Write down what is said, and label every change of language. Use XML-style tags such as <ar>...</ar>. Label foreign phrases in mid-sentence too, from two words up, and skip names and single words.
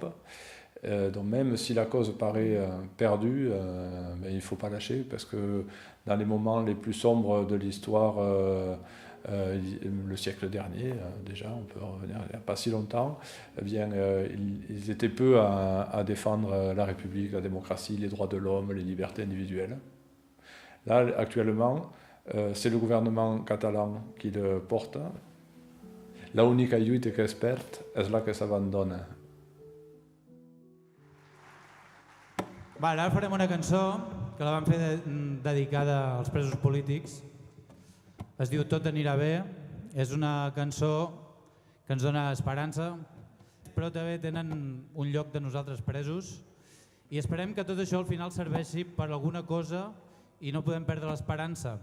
<fr>Donc même si la cause paraît perdue, mais il ne faut pas lâcher, parce que dans les moments les plus sombres de l'histoire le siècle dernier, déjà, on peut revenir il n'y a pas si longtemps, eh bien, ils étaient peu à défendre la République, la démocratie, les droits de l'homme, les libertés individuelles. Là, actuellement, c'est le gouvernement catalan qui le porte.</fr> <ca>L'única lluita que es perd és la que s'abandona. Ara farem una cançó que la vam fer dedicada als presos polítics. Es diu Tot anirà bé. És una cançó que ens dona esperança, però també tenen un lloc de nosaltres presos i esperem que tot això al final serveixi per alguna cosa i no podem perdre l'esperança.</ca>